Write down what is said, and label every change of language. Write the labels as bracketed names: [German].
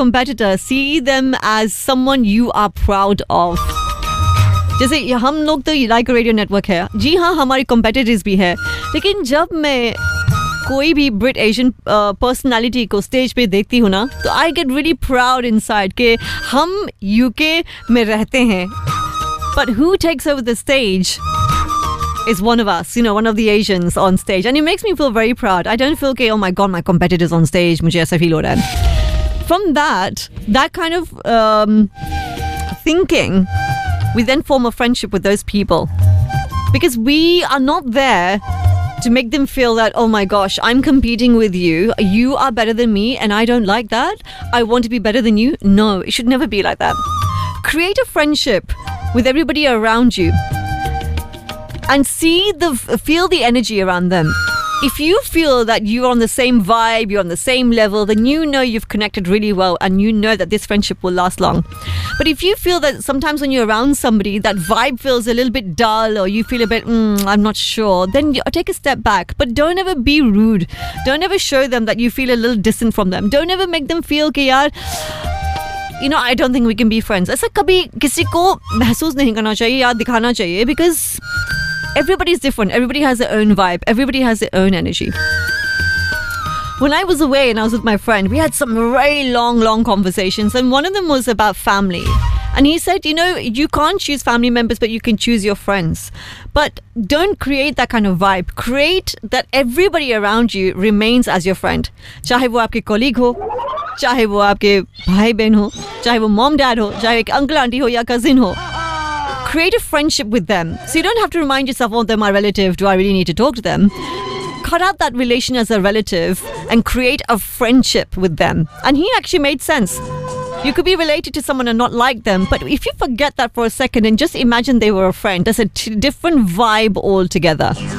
[English] competitor, see them as someone you are proud of. [Hindi] जैसे हम लोग तो लाइक रेडियो नेटवर्क है, जी हाँ हमारी कॉम्पिटिटर्स भी है, लेकिन जब मैं कोई भी ब्रिट एशियन पर्सनालिटी को स्टेज पे देखती हूँ ना, तो [English] I get really proud inside [Hindi] कि हम यूके में रहते हैं, [English] But who takes over the stage is one of us, you know, one of the Asians on stage. And it makes me feel very proud. I don't feel, okay, oh my God, my competitor's on stage. [Hindi] मुझे ऐसा feel हो रहा है. [English] From that kind of thinking, we then form a friendship with those people. Because we are not there to make them feel that, oh my gosh, I'm competing with you. You are better than me and I don't like that. I want to be better than you. No, it should never be like that. Create a friendship with everybody around you. And feel the energy around them. If you feel that you're on the same vibe, you're on the same level, then you know you've connected really well and you know that this friendship will last long. But if you feel that sometimes when you're around somebody, that vibe feels a little bit dull or you feel a bit, I'm not sure, then take a step back. But don't ever be rude. Don't ever show them that you feel a little distant from them. Don't ever make them feel [Hindi] ki yaar, [English] you know, I don't think we can be friends. [Hindi] ऐसा कभी किसी को महसूस नहीं करना चाहिए या दिखाना चाहिए, [English] because everybody's different. Everybody has their own vibe. Everybody has their own energy. When I was away and I was with my friend, we had some very long, long conversations. And one of them was about family. And he said, you know, you can't choose family members, but you can choose your friends. But don't create that kind of vibe. Create that everybody around you remains as your friend. [Hindi] चाहे वो आपके colleague हो, चाहे वो आपके भाई बहन हो, चाहे वो मॉम डैड हो, चाहे एक अंकल आंटी हो या कज़न हो. [English] Create a friendship with them. So you don't have to remind yourself, oh, they're my relative. Do I really need to talk to them? Cut out that relation as a relative and create a friendship with them. And he actually made sense. You could be related to someone and not like them. But if you forget that for a second and just imagine they were a friend, there's a different vibe altogether.